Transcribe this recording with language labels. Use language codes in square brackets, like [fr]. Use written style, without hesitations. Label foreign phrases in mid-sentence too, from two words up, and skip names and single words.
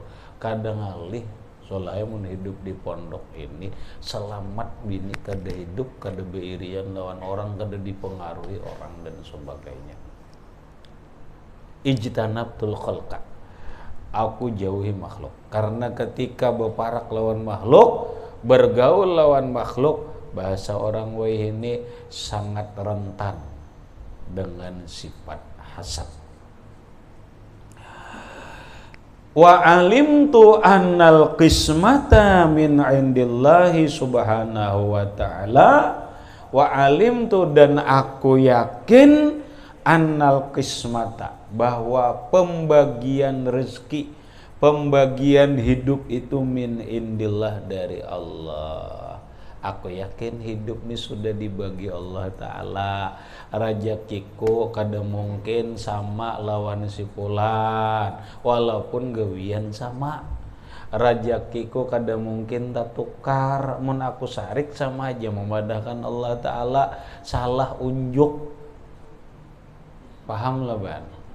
[bjn] Kadang ngalih soalnya mun hidup di pondok ini selamat bini kada hidup, kada beirian lawan orang, kada dipengaruhi orang dan sebagainya. [ar] اجتنبت الخلق, [id] aku jauhi makhluk. [bjn] Karena ketika berparak lawan makhluk, bergaul lawan makhluk, bahasa orang wai ini sangat rentan dengan sifat hasad. [ar] وعلمت أن القسمة من عند الله سبحانه وتعالى. وعلمت, [id] dan aku yakin, [ar] أن القسمة, [id] bahwa pembagian rezeki, pembagian hidup itu [ar] من عند الله, [id] dari Allah. Aku yakin hidup ini sudah dibagi Allah Ta'ala. [bjn] Rajakiku kada mungkin sama lawan si fulan, walaupun gawian sama. Rajakiku kada mungkin tak tukar, mun aku sarik sama aja memadahkan Allah Ta'ala. Salah unjuk. Paham lah ban?